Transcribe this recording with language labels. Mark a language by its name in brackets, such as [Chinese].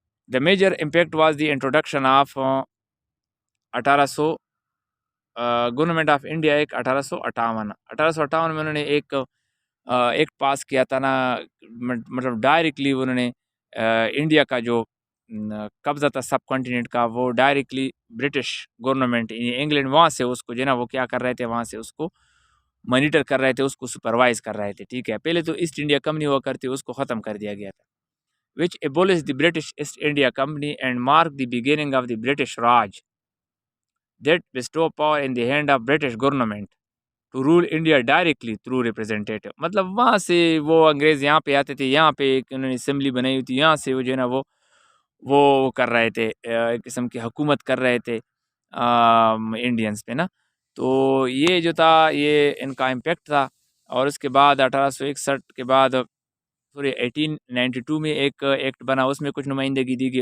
[English] the major impact was the introduction of 1800 government of India [Urdu] ایک 1858 میں انہوں نے ایک پاس کیا تھا نا, مطلب ڈائریکٹلی انہوں نے انڈیا کا جو قبضہ تھا سب کنٹیننٹ کا, وہ ڈائریکٹلی برٹش گورنمنٹ انگلینڈ وہاں سے اس کو جو ہے نا وہ کیا کر رہے تھے, وہاں سے اس کو مانیٹر کر رہے تھے, اس کو سپروائز کر رہے تھے, ٹھیک ہے. پہلے تو ایسٹ انڈیا کمپنی ہوا کرتی, اس کو ختم کر دیا گیا تھا, [English] which abolished the British East India Company and marked the beginning of the British Raj, that bestowed power in the hand of British government to rule India directly through representative. [Urdu] مطلب وہاں سے وہ انگریز یہاں پہ آتے تھے, یہاں پہ ایک انہوں نے اسمبلی بنائی ہوئی تھی, یہاں سے وہ جو ہے نا وہ کر رہے تھے, ایک قسم کی حکومت کر رہے تھے انڈینس پہ نا. تو یہ جو تھا یہ ان کا امپیکٹ تھا. اور اس کے بعد 1861 کے بعد 1892 میں ایک ایکٹ بنا, اس میں کچھ نمائندگی دی گئی.